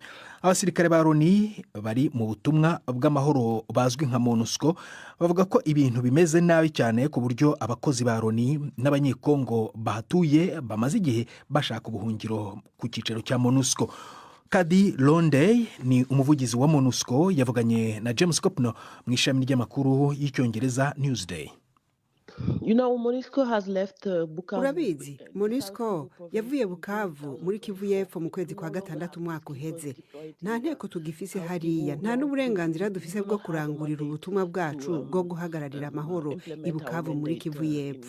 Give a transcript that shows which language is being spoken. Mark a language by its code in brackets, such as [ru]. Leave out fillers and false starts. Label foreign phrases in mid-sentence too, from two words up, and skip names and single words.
[rw] Abasirikare ba Loni bari mu butumwa bw'amahoro bazwi nka MONUSCO bavuga ko ibintu bimeze nabi cyane ku buryo abakozi ba Loni n'abanyekongo bahatuye bamaze igihe bashaka ubuhungiro ku cyicaro cya MONUSCO. Kadi Londe ni umuvugizi wa MONUSCO yavuganye na James Kopno mu ishami ry'amakuru y'Icyongereza Newsday. [rn] Urabizi, MONUSCO yavuye Bukavu muri Kivu y'Epfo mu kwezi kwa gatandatu umwaka uheze. Nta nteko tugifise hariya, nta n'uburenganzira dufise bwo kurangurira ubutumwa bwacu bwo guhagararira amahoro i Bukavu muri Kivu y'Epfo.